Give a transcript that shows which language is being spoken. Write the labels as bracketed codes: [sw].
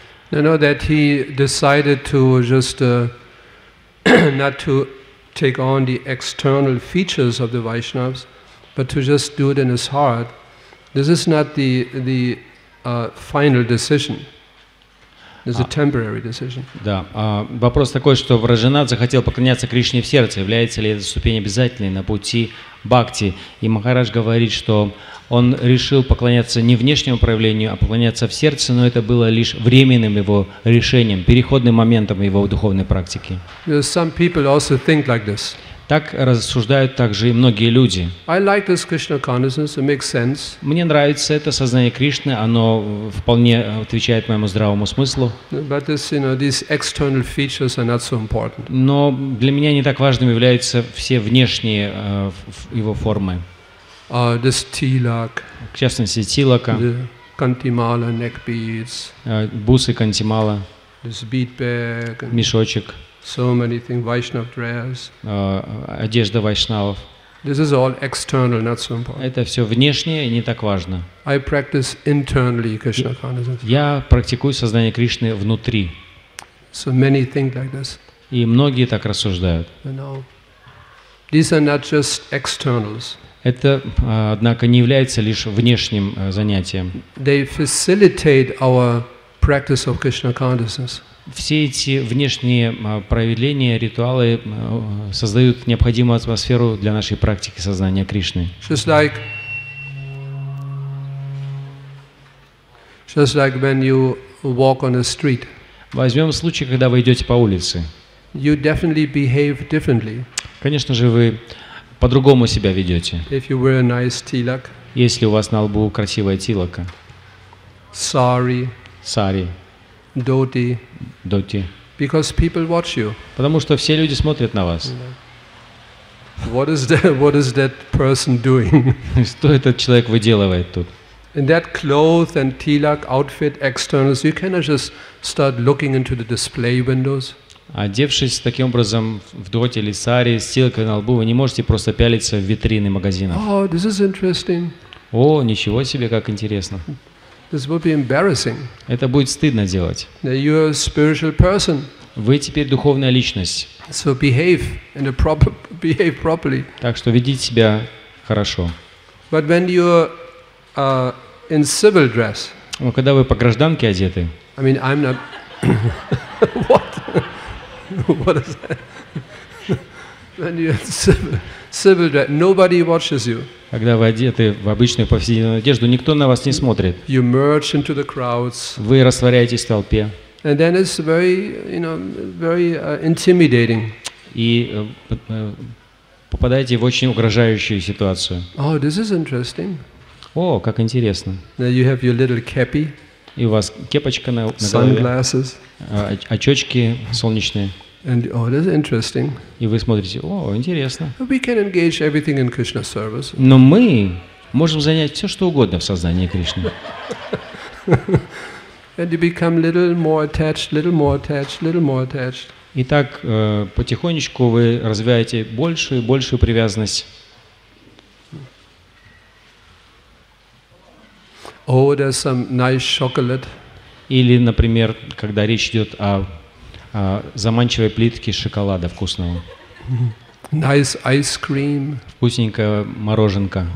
[en] No, that he decided to just not to take on the external features of the Vaishnavas, but to just do it in his heart. This is not the final decision. It's a temporary decision. [ru] Да, вопрос такой, что Враджанат захотел поклоняться Кришне в сердце. Является ли эта ступень обязательной на пути бхакти? И Махарадж говорит, что он решил поклоняться не внешнему проявлению, а поклоняться в сердце, но это было лишь временным его решением, переходным моментом его духовной практики. [en] Some people also think like this. [ru] Так рассуждают также и многие люди. [en] I like this Krishna consciousness, it makes sense. [ru] Мне нравится это сознание Кришны, оно вполне отвечает моему здравому смыслу. [en] But this, these external features are not so important. [ru] Но для меня не так важным являются все внешние его формы. [en] This tilak, [ru] В частности, тилака, [en] the kantimala, neck beads, [ru] бусы кантимала, [en] this bead bag, [ru] мешочек, [en] so many things, Vaishnav dress. [ru] одежда вайшнавов. [en] This is all external, not so important. [ru] Это все внешнее и не так важно. [en] I practice internally Krishna consciousness. [ru] Я практикую сознание Кришны внутри. [en] So many think like this. [ru] И многие так рассуждают. [en] These are not just externals. [ru] Это, однако, не является лишь внешним занятием. [en] They facilitate our practice of Krishna consciousness. [ru] Все эти внешние проявления, ритуалы создают необходимую атмосферу для нашей практики сознания Кришны. [en] Just like when you walk on a street. [ru] Возьмем случай, когда вы идете по улице. [en] You definitely behave differently. [ru] Конечно же, вы по-другому себя ведете. [en] If you wear a nice tilak, [ru] Если у вас на лбу красивая тилака, [en] sari, [ru] сари, [en] dhoti, [ru] доти, [en] because people watch you. [ru] потому что все люди смотрят на вас. [en] What is that person doing? [ru] Что этот человек выделывает тут? [en] In that cloth and tilak outfit externals, you cannot just start looking into the display windows. [ru] Одевшись таким образом в доте или сари с тилкой на лбу, вы не можете просто пялиться в витрины магазинов. [en] Oh, this is interesting. [ru] О, ничего себе, как интересно. [en] This would be embarrassing. [ru] Это будет стыдно делать. [en] You're a spiritual person. [ru] Вы теперь духовная личность. [en] So behave properly. [ru] Так что ведите себя хорошо. [en] But when you're in civil dress, [ru] Но когда вы по гражданке одеты, [en] I mean, I'm not. What? What is that? When you're in civil dress, nobody watches you. [ru] когда вы одеты в обычную повседневную одежду, никто на вас не смотрит. [en] You merge into the crowds. [ru] Вы растворяетесь в толпе. [en] And then it's very, very intimidating. [ru] И попадаете в очень угрожающую ситуацию. [en] Oh, this is interesting. [ru] О, как интересно. [en] Now you have your little cappy. [ru] И у вас кепочка на голове, [en] Sunglasses. [ru] очечки солнечные. [en] And oh, that's interesting. [ru] И вы смотрите, о, интересно. [en] We can engage everything in Krishna service. [ru] Но мы можем занять все, что угодно в сознании Кришны. [en] And you become little more attached, little more attached, little more attached. [ru] И так потихонечку вы развиваете большую и большую привязанность. [en] Oh, there's some nice chocolate. [ru] Или, например, когда речь идет о заманчивой плитке шоколада вкусного. [en] Nice ice cream. [ru] Вкусненькая мороженка.